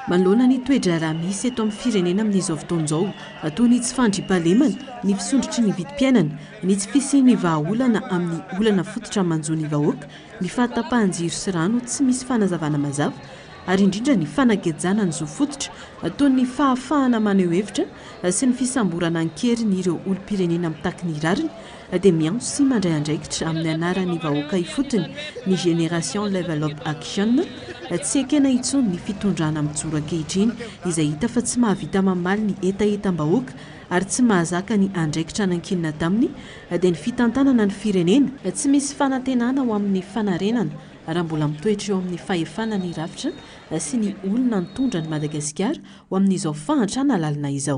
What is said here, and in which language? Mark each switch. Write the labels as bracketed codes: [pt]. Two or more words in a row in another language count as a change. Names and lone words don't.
[mg] manoloana ny toedra raha misy eto amin'ny firenena amin'izao fotoan'izao toy ny tsy fandriam-pahalemana ny fisondrotry ny vidim-piainana ny tsy fisian'ny vahaolana amin'ny olana fototra manjoany vahoaka ny fahatapahan-jiro sy rano tsy misy fanazavana mazava ary indrindra ny fanagejana ny zo fototra toy ny fahafahana maneho hevitra sy ny fisamborana ankery ny ireo olom-pirenena mitaky ny rariny dia miantso sy mandray andraikitra amin'ny anaran'ny vahoaka ifotony ny génération level up action tsy ekena intsony ny fitondrana mijoro ankehitriny izay hita fa tsy mahavita mamaly ny etaetam-bahoaka ary tsy mahazaka ny andraikitra nankinina taminy dia ny fitantanana ny firenena tsy misy fanantenana ho amin'ny fanarenana raha mbola mitoetra eo amin'ny fahefana ny rafitra sy ny olona nitondra ny Madagasikara ho amin'izao fahantrana lalina izao.